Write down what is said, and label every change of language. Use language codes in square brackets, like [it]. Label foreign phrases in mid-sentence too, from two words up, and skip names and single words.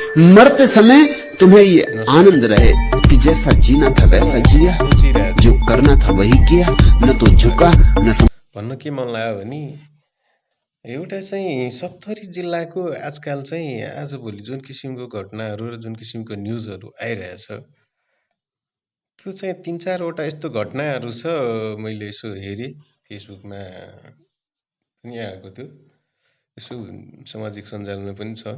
[hi] मरते समय तुम्हें ये आनंद रहे कि जैसा जीना था वैसा जिया, जो करना था वही किया, न तो झुका न [ne] भन्न के मन लाग्यो भने एउटा चाहिँ सप्तरी जिल्लाको आजकाल चाहिँ आजभोलि जुन किसिमको घटनाहरू र जुन किसिमको न्युजहरू आइरहेछ त्यो चाहिँ 3-4 वटा यस्तो घटनाहरू छ। मैले यसो हेरेँ फेसबुकमा पनि आएको थियो, यसो सामाजिक सञ्जालमा पनि छ।